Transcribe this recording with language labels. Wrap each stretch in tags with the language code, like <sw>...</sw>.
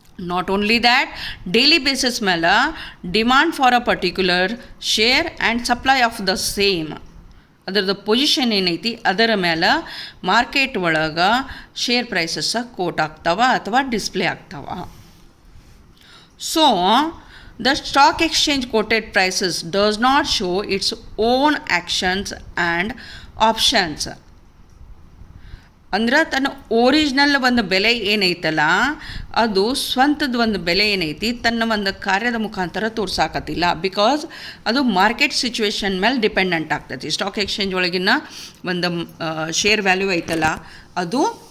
<en>not only that, daily basis ಮೇಲೆ demand for a particular share and supply of the same,</en> <kn>ಅದರದ್ದು position ಏನೈತಿ ಅದರ ಮೇಲೆ</kn> <en>market</en> <kn>ಒಳಗೆ</kn> <en>share prices quote</en> <kn>ಆಗ್ತಾವ ಅಥವಾ ಡಿಸ್ಪ್ಲೇ ಆಗ್ತಾವ.</kn> <en>So the stock exchange quoted prices does not show its own actions and options.</en> <kn>ಅಂದ್ರೆ ತನ್ನ ಒರಿಜಿನಲ್ ಒಂದು ಬೆಲೆ ಏನೈತಲ್ಲ ಅದು ಸ್ವಂತದ ಒಂದು ಬೆಲೆ ಏನೈತಿ ತನ್ನ ಒಂದು ಕಾರ್ಯದ ಮುಖಾಂತರ ತೋರ್ಸಾಕತ್ತಿಲ್ಲ. ಬಿಕಾಸ್ ಅದು ಮಾರ್ಕೆಟ್ ಸಿಚುವೇಶನ್ ಮೇಲೆ ಡಿಪೆಂಡೆಂಟ್ ಆಗ್ತೈತಿ. ಸ್ಟಾಕ್ ಎಕ್ಸ್ಚೇಂಜ್ ಒಳಗಿನ ಒಂದು ಶೇರ್ ವ್ಯಾಲ್ಯೂ ಐತಲ್ಲ ಅದು</kn>